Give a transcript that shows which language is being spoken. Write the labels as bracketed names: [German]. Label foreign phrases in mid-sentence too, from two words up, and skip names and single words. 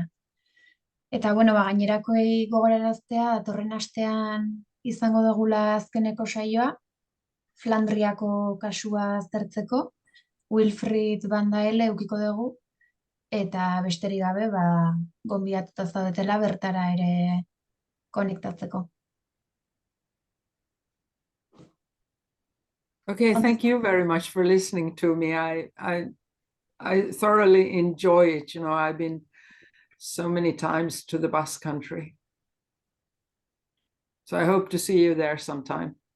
[Basque] Eta bueno, gainerakoei gogoraraztea, datorren astean izango dugula azkeneko saioa, Flandriako kasua aztertzeko, Wilfried Van Daele edukiko dugu, eta besterik gabe, gonbidatuta zaudetela bertara ere konektatzeko. [English] Okay, thank you very much for listening to me. I thoroughly enjoy it. I've been so many times to the Basque Country. So I hope to see you there sometime.